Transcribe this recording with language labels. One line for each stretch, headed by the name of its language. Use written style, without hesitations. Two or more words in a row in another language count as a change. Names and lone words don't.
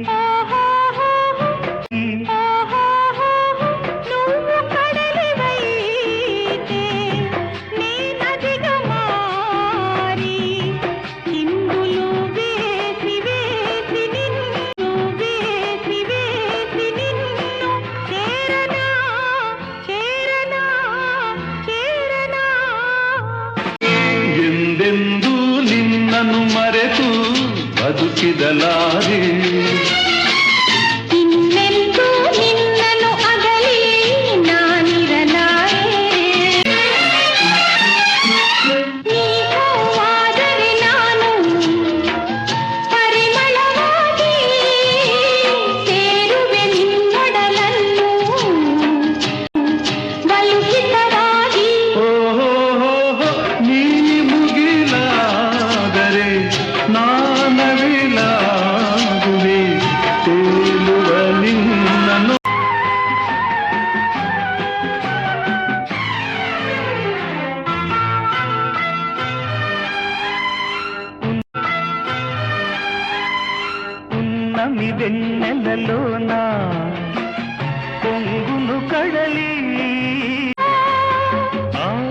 Telugu: నువ్వు కడలివైతే నీ నదిగా మారి చిందులు వేసి వేసి నిన్ను వేసి వేసి నిన్ను చేరనా చేరనా చేరనా
Kannada: ಎಂದೆಂದೂ ನಿನ್ನನ್ನು ಮರೆತು ಬದುಕಿದಲಾರೆ ಇನ್ನೆಂದೂ ನಿನ್ನನು ಅಗಲಿ ನಾನಿರಲಾರೆ ನೀವಾದರೆ ನಾನು ಪರಿಮಳವಾಗಿ ಸೇರುವೆ ನಿನ್ನೊಡಲನ್ನು ಬಲುಹಿತವಾಗಿ ಓಹೋ ನೀ ಮುಗಿಲಾದರೆ ನಾನವಿಲಾಗುವೆ ತೇಲುವ ನಿನ್ನನ್ನು
Telugu: ఉన్నమి వెన్నెలలోన పొంగును కడలి ఆ